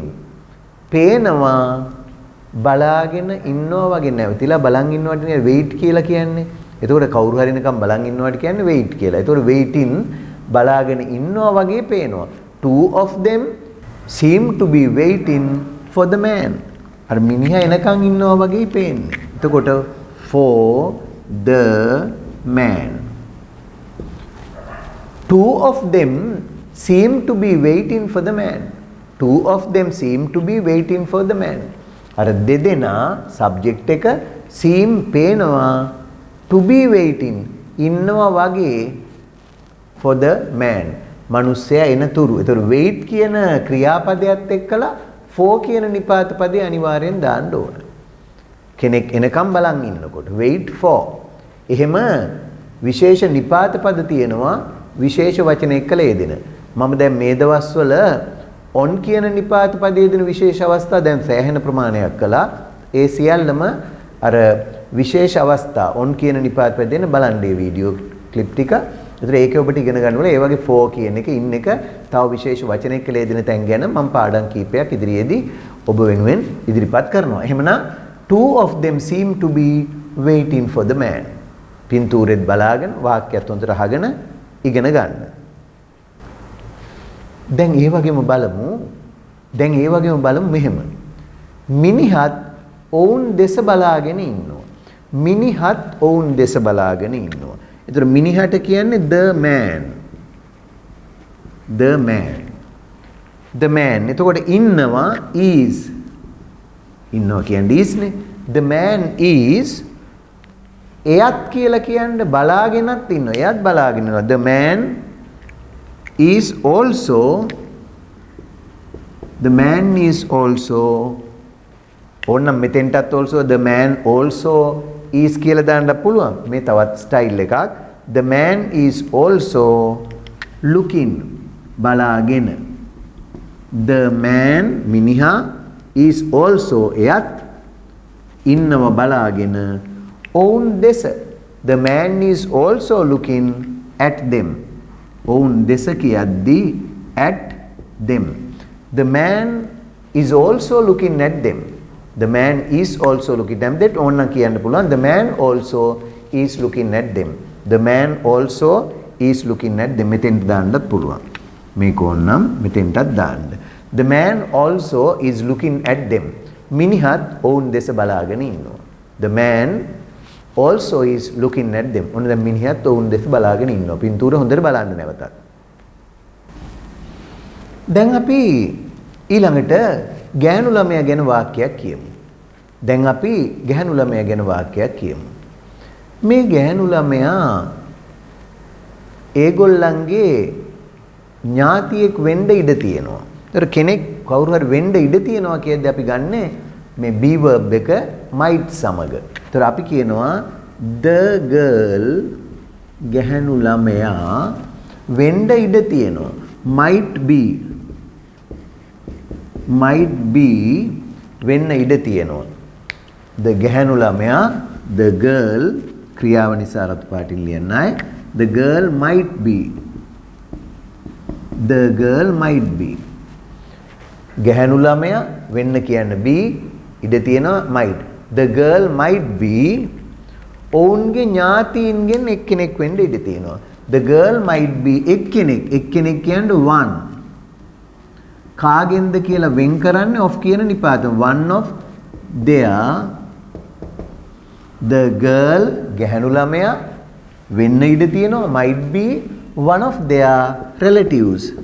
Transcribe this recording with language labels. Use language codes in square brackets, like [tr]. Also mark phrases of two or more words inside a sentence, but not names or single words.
[si] පේනවා බලාගෙන ඉන්නවා වගේ නැවතිලා බලන් ඉන්නවට නේ wait කියලා කියන්නේ. එතකොට කවුරු හරි නිකන් බලන් ඉන්නවට කියන්නේ wait කියලා. එතකොට waiting බලාගෙන ඉන්නවා වගේ පේනවා. [en] two of them seem to be waiting for the man. [si] අර මිනිහා එනකන් ඉන්නවා වගේ පේන්නේ. එතකොට [en] for the man. two of them seem to be waiting for the man. two of them seem to be waiting for the man. [si] අර දෙදෙනා [en] subject [si] එක [en] seem [si] පේනවා [en] to be waiting [si] ඉන්නවා වගේ [en] for the man. [si] මිනිස්සයා එනතුරු. ඒතර wait කියන ක්‍රියාපදයට එක්කලා for කියන නිපාත පදේ අනිවාර්යෙන් දාන්න ඕන. කෙනෙක් එනකම් බලන් ඉන්නකොට [en] wait for. [si] එහෙම විශේෂ නිපාත පද තියෙනවා විශේෂ වචන එක්කලා යෙදෙන. මම දැන් මේ දවස්වල on කියන නිපාත පදයේ දෙන විශේෂ අවස්ථා දැන් සෑහෙන ප්‍රමාණයක් කළා. ඒ සියල්ලම අර විශේෂ අවස්ථා on කියන නිපාත පදයේ දෙන බලන්නේ වීඩියෝ ක්ලිප් ටික. ඒතර ඒකේ ඔබට ඉගෙන ගන්න ඕනේ ඒ වගේ for කියන එක ඉන්න එක තව විශේෂ වචන එක්කලා යෙදෙන තැන් ගැන මම පාඩම් කීපයක් ඉදිරියේදී ඔබ වෙනුවෙන් ඉදිරිපත් කරනවා. [en] එහෙමනම් two of them seem to be waiting for the man. [si] පින්තූරෙත් බලාගෙන වාක්‍යයත් හොඳට අහගෙන ඉගෙන ගන්න. දැන් ඒ වගේම බලමු මෙහෙම. මිනිහත් ඔවුන් දෙස බලාගෙන ඉන්නවා. ඒතර මිනිහට කියන්නේ [en] the man. [si] එතකොට ඉන්නවා is. ඉන්නවා කියන්නේ is නේ. [en] the man is [si] එයත් කියලා කියන්නේ බලාගෙනත් ඉන්නවා. එයත් බලාගෙන ඉන්නවා. [en] the man is also, the man is also, [si] ඕන්න මෙතෙන්ටත් [en] also the man also is [si] කියලා දාන්න පුළුවන්. මේ තවත් ස්ටයිල් එකක්. [en] The man is also looking, බලාගෙන. The man, මිනිහා, is also, [si] එයත් ඉන්නව බලාගෙන. ඔවුන් දෙස, [en] the man is also looking at them. [si] ඔවුන් දෙස කියද්දී [en] at them. The man is also looking at them. The man is also looking at them. [si] that ඕන්න කියන්න පුළුවන්. [en] The man also is looking at them. The man also is looking at them. [si] මෙතෙන්ට දාන්නත් පුළුවන්. මේක ඕන්නම් මෙතෙන්ටත් දාන්න. [en] The man also is looking at them. [si] මිනිහත් ඔවුන් දෙස බලාගෙන ඉන්නවා. [en] The man also is looking at them. [si] ඔන්න දැන් මිනිහත් ඔවුන් දෙස බලාගෙන ඉන්නවා. පින්තූර හොඳට බලන්න නැවතත්. දැන් අපි ඊළඟට ගැහැණු ළමයා ගැන වාක්‍යයක් කියමු. දැන් අපි ගැහැණු ළමයා ගැන වාක්‍යයක් කියමු. මේ ගැහැණු ළමයා ඒගොල්ලන්ගේ ඥාතියෙක් වෙන්න ඉඩ තියෙනවා. ඒතර කෙනෙක් කවුරු හරි වෙන්න ඉඩ තියෙනවා කියද්දී අපි ගන්නෙ මේ [en] be verb [si] එක might සමග. ඒතර අපි කියනවා [en] the girl, [si] ගැහැණු ළමයා වෙන්න ඉඩ තියෙනවා. [en] might be [si] වෙන්න ඉඩ තියෙනවා. the ගැහැණු ළමයා, [en] the girl [si] ක්‍රියාව නිසා රතු පාටින් ලියන්නයි. [en] the girl might be. the girl might be. [si] ගැහැණු ළමයා වෙන්න කියන්න be ඉඩ තියෙනවා might. [en] the girl might be [si] ඔවුන්ගේ ඥාතීන්ගෙන් එක්කෙනෙක් වෙන්න ඉඩ තියෙනවා. [en] the girl might be [si] එක්කෙනෙක්. එක්කෙනෙක් කියන්නේ one. කාගෙන්ද කියලා වෙන් කරන්නේ of කියන නිපාතම. [en] one of their, the girl [si] ගැහැණු ළමයා වෙන්න ඉඩ තියෙනවා [en] might be one of their relatives.